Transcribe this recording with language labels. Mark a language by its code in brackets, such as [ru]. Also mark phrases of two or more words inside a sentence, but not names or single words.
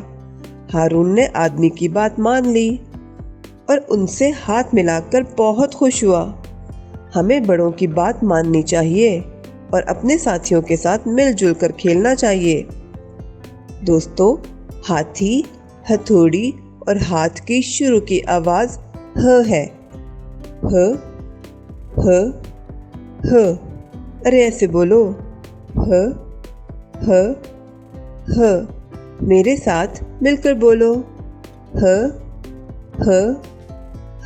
[hi] हारून ने आदमी की बात मान ली और उनसे हाथ मिलाकर बहुत खुश हुआ। हमें बड़ों की बात माननी चाहिए और अपने साथियों के साथ मिलजुल कर खेलना चाहिए। दोस्तों, हाथी, हथौड़ी और हाथ की शुरू की आवाज़ ह है। ह ह ह। अरे ऐसे बोलो, ह ह ह। मेरे साथ मिलकर बोलो, ह ह ह।